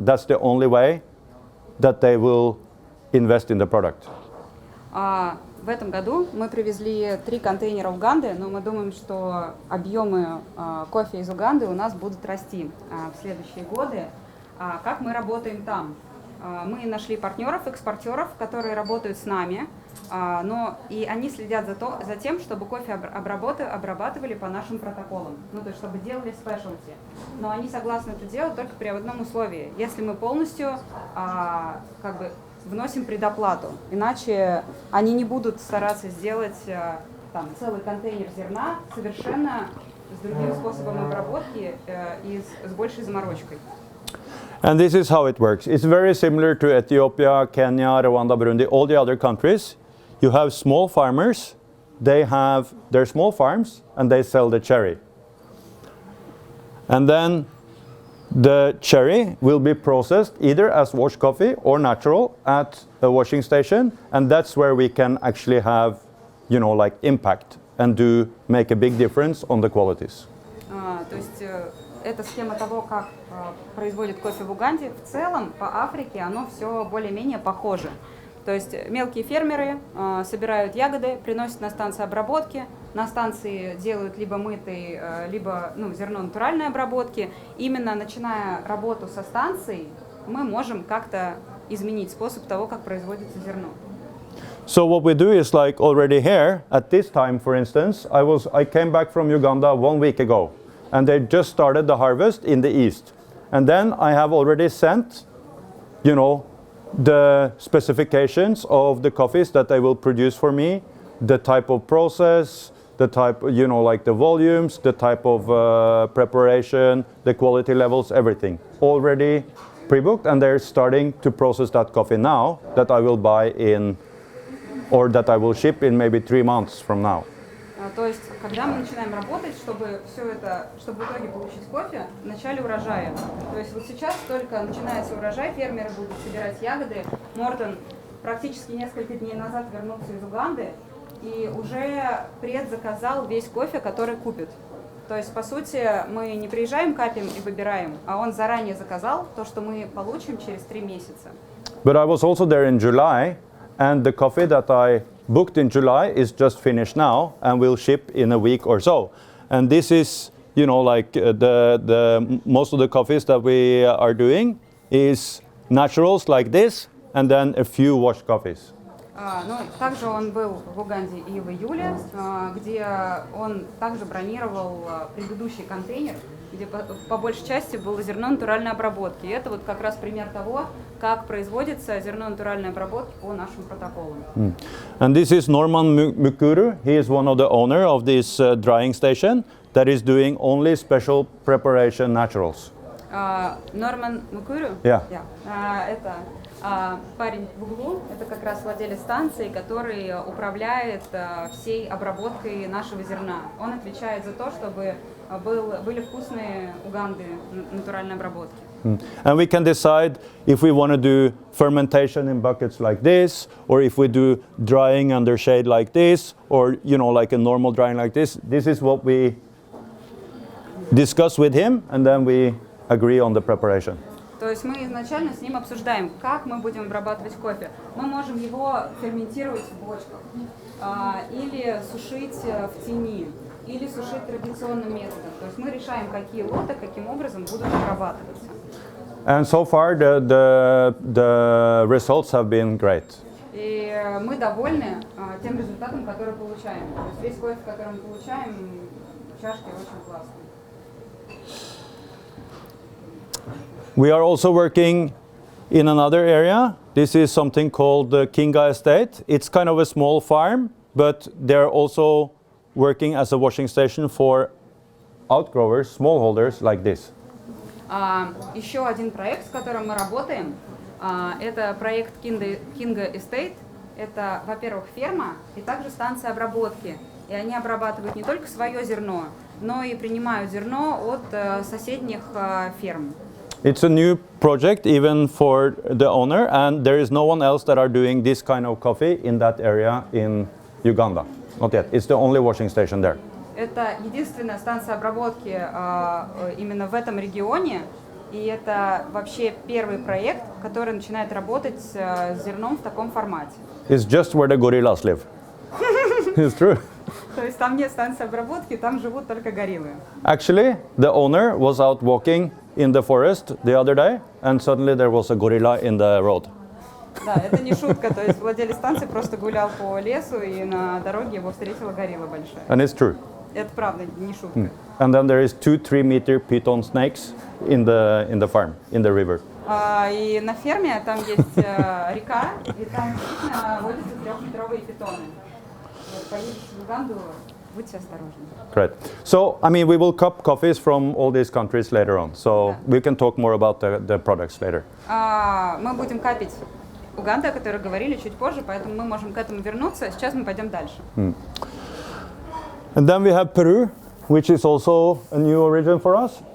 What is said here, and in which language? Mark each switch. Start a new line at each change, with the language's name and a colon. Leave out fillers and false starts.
English: That's the only way that they will invest in the product.
Russian: В этом году мы привезли 3 контейнера Уганды, но мы думаем, что объемы кофе из Уганды у нас будут расти в следующие годы. Как мы работаем там? Мы нашли партнеров, экспортеров, которые работают с нами, и они следят за тем, чтобы кофе обрабатывали по нашим протоколам, ну, то есть чтобы делали спешелти. Но они согласны это делать только при одном условии, если мы полностью как бы вносим предоплату, иначе они не будут стараться сделать там целый контейнер зерна совершенно с другим способом обработки и с большей заморочкой.
English: And this is how it works. It's very similar to Ethiopia, Kenya, Rwanda, Burundi, all the other countries. You have small farmers, they have their small farms, and they sell the cherry. And then the cherry will be processed either as washed coffee or natural at a washing station, and that's where we can actually have, you know, like impact and make a big difference on the qualities.
Russian: То есть это схема того, как производят кофе в Уганде. В целом по Африке оно все более-менее похоже. То есть мелкие фермеры собирают ягоды, приносят на станцию обработки, на станции делают либо мытый, либо зерно натуральной обработки. Именно начиная работу со станцией, мы можем как-то изменить способ того, как производится зерно.
English: So what we do is, like already here, at this time, for instance, I came back from Uganda 1 week ago, and they just started the harvest in the east. And then I have already sent, you know, the specifications of the coffees that they will produce for me, the type of process, the type, you know, like the volumes, the type of preparation, the quality levels, everything. Already pre-booked, and they're starting to process that coffee now that I will buy in, or that I will ship in maybe 3 months from now.
Russian: То есть, когда мы начинаем работать, чтобы все это, чтобы в итоге получить кофе, в начале урожая. То есть вот сейчас только начинается урожай, фермеры будут собирать ягоды. Мортен практически несколько дней назад вернулся из Уганды и уже предзаказал весь кофе, который купит. То есть, по сути, мы не приезжаем, капим и выбираем, а он заранее заказал то, что мы получим через 3 месяца.
English: But I was also there in July, and the coffee that I booked in July is just finished now and will ship in a week or so. And this is, you know, like the most of the coffees that we are doing is naturals like this, and then a few washed coffees.
Russian: Также он был в Уганде и в июле, где он также бронировал предыдущий контейнер, где по большей части было зерно натуральной обработки. И это вот как раз пример того, как производится зерно натуральной обработки по нашим протоколам.
English: And this is Norman Mukuru. He is one of the owner of this drying station that is doing only special preparation naturals.
Russian: Норман Мукуру?
English: Yeah.
Russian: Это парень в углу, это как раз владелец станции, который управляет всей обработкой нашего зерна. Он отвечает за то, чтобы были вкусные Уганды натуральной обработки.
English: And we can decide if we want to do fermentation in buckets like this, or if we do drying under shade like this, or, you know, like a normal drying like this. This is what we discuss with him, and then we agree on the preparation.
Russian: То есть мы изначально с ним обсуждаем, как мы будем обрабатывать кофе. Мы можем его ферментировать в бочках, или сушить в тени, или сушить традиционным методом. То есть мы решаем, какие лоты, каким образом будут обрабатываться.
English: And so far the results have been great.
Russian: И мы довольны тем результатом, который получаем. То есть весь кофе, который мы получаем, чашки очень классные.
English: We are also working in another area. This is something called the Kinga Estate. It's kind of a small farm, but they're also working as a washing station for outgrowers, smallholders like this.
Russian: Еще один проект, с которым мы работаем, это проект Kinga Estate. Это, во-первых, ферма и также станция обработки. И они обрабатывают не только свое зерно, но и принимают зерно от соседних ферм.
English: It's a new project even for the owner, and there is no one else that are doing this kind of coffee in that area in Uganda. Not yet. It's the only washing station there.
Russian: Это единственная станция обработки именно в этом регионе, и это вообще первый проект, который начинает работать с зерном в таком формате.
English: It's just where the gorillas live. It's true.
Russian: То есть там нет станции обработки, там живут только гориллы.
English: Actually, the owner was out walking in the forest the other day, and suddenly there was a gorilla in the road.
Russian: Да, это не шутка, то есть владелец станции просто гулял по лесу, и на дороге его встретила горилла большая.
English: And it's true.
Russian: Это правда, не шутка.
English: And then there is 2-3 meter python snakes in the farm, in the river.
Russian: И на ферме там есть река, и там действительно водятся 3-метровые питоны. Вот, поедете в Уганду, будьте осторожны.
English: Great. So, I mean, we will cup coffees from all these countries later on. So we can talk more about the products later.
Russian: Мы будем капить Уганду, о которой говорили чуть позже, поэтому мы можем к этому вернуться. Сейчас мы пойдем дальше.
English: And then we have Peru, which is also a new origin for us.